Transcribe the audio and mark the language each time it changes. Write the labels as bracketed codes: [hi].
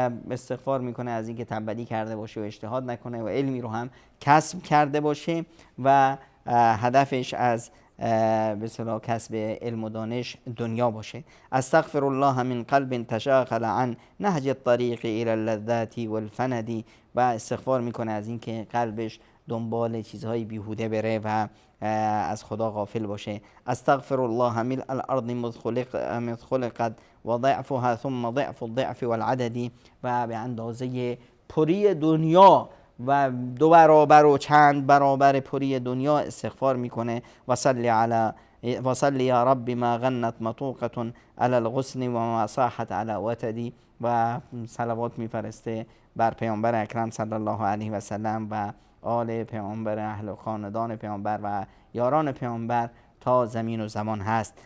[fa] استغفار میکنه از اینکه تنبلی کرده باشه و اجتهاد نکنه و علمی رو هم کسب کرده باشه و هدفش از به اصطلاح کسب علم و دانش دنیا باشه. [ar] استغفر الله من قلب تشاغل عن نهج الطریق الى اللذات والفندی. [fa] و استغفار میکنه از اینکه قلبش دنبال چیزهای بیهوده بره و از خدا غافل باشه. [ar] استغفر الله ملء الارض مذ خلقت و ضعفها ثم ضعف الضعف والعدد. [fa] و به اندازه پری دنیا و 2 برابر و چند برابر پری دنیا استغفار میکنه. [ar] و صلی یا رب ما غنت مطوقه علی الغصن و ما صاحت علی وتدی. [fa] و صلوات میفرسته بر پیامبر اکرم صلی الله علیه و سلم و آل پیامبر، اهل خاندان پیامبر و یاران پیامبر تا زمین و زمان هست.